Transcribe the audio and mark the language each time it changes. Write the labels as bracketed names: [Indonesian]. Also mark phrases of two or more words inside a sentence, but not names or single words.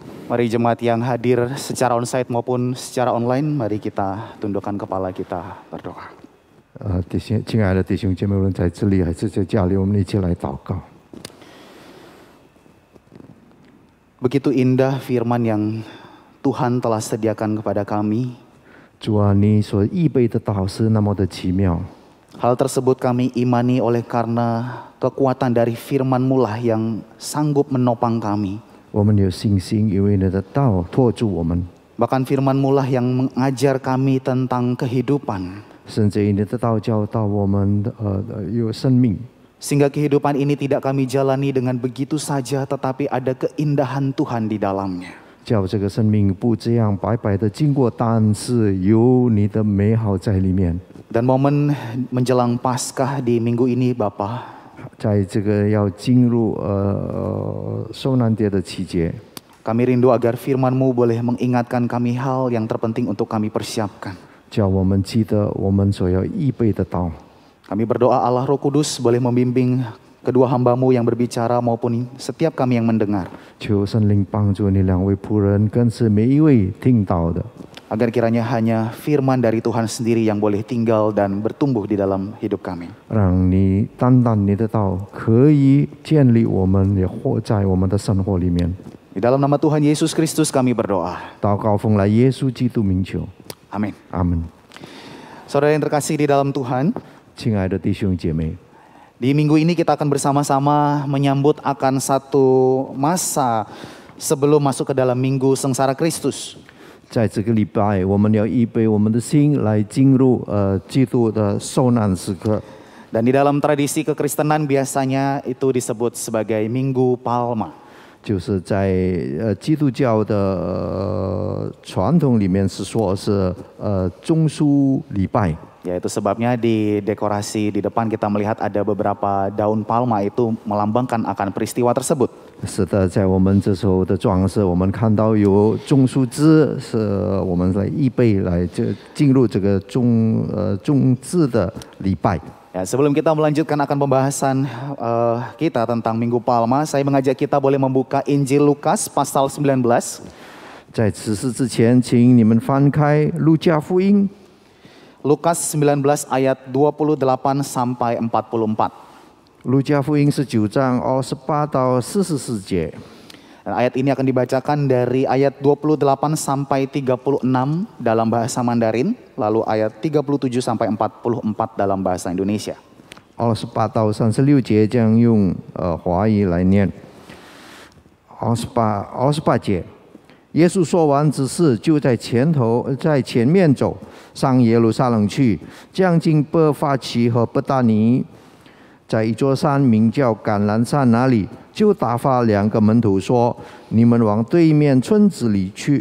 [Indonesian] Mari jemaat yang hadir secara onsite maupun secara online, mari kita tundukkan kepala kita berdoa. [Chinese] 亲爱的弟兄姐妹，无论在这里还是在家里，我们一起来祷告。 [Indonesian] Begitu indah firman yang Tuhan telah sediakan kepada kami. [Chinese] 主啊，你所预备的道是那么的奇妙。 [Indonesian] Hal tersebut kami imani oleh karena kekuatan dari firman-Mu lah yang sanggup menopang kami. [Chinese] 我们有信心，因为你的道托住我们。 [Indonesian] Bahkan firman-Mu lah yang mengajar kami tentang kehidupan. [Chinese] 甚至你的道教导我们有生命。 [Indonesian] Sehingga kehidupan ini tidak kami jalani dengan begitu saja, tetapi ada keindahan Tuhan di dalamnya. [Chinese] 叫这个生命不这样白白的经过，但是有你的美好在里面。 [Indonesian] Dan momen menjelang Paskah di minggu ini, Bapa, [Chinese] 在这个要进入受难节的期间， [Indonesian] kami rindu agar firman-Mu boleh mengingatkan kami hal yang terpenting untuk kami persiapkan. [Chinese] 叫我们记得我们所要预备的道。 [Indonesian] Kami berdoa Allah Roh Kudus boleh membimbing kedua hamba-Mu yang berbicara maupun setiap kami yang mendengar. [Chinese] 求圣灵帮助你两位仆人，更是每一位听到的。 [Indonesian] Agar kiranya hanya firman dari Tuhan sendiri yang boleh tinggal dan bertumbuh di dalam hidup kami. [Chinese] 让你单单你的道可以建立我们，也活在我们的生活里面。 [Indonesian] Di dalam nama Tuhan Yesus Kristus kami berdoa. [Chinese] 祷告奉来耶稣基督名求， [Indonesian] Amin. [Chinese] 阿门。 [Indonesian] Saudara yang terkasih di dalam Tuhan, [Chinese] 亲爱的弟兄姐妹， [Indonesian] di minggu ini kita akan bersama-sama menyambut akan satu masa sebelum masuk ke dalam minggu sengsara Kristus. [Chinese] 在这个礼拜，我们要预备我们的心来进入基督的受难时刻。 [Indonesian] Dan di dalam tradisi kekristenan biasanya itu disebut sebagai Minggu Palma. [Chinese] 就是在基督教的传统里面是说是中枢礼拜。 [Indonesian] Ya, itu sebabnya di dekorasi di depan kita melihat ada beberapa daun palma itu melambangkan akan peristiwa tersebut. [Chinese] 是的，在我们这时候的装饰，我们看到有种树枝，是我们来预备来进入这个种枝的礼拜。 [Indonesian] Ya, sebelum kita melanjutkan akan pembahasan kita tentang Minggu Palma, saya mengajak kita boleh membuka Injil Lukas pasal 19. [Chinese] 在此事之前，请你们翻开路加福音。 [Indonesian] Lukas 19 ayat 28 sampai 44. [Chinese] 路加福音19章28到44节。 [Indonesian] Dan ayat ini akan dibacakan dari ayat 28 sampai 36 dalam bahasa Mandarin, lalu ayat 37 sampai 44 dalam bahasa Indonesia. [Chinese] 28 到36节将用华语来念。28节。耶稣说完这事，就在前面走，上耶路撒冷去，将近伯法其和伯大尼，在一座山名叫橄榄山那里，就打发2个门徒说：“你们往对面村子里去。”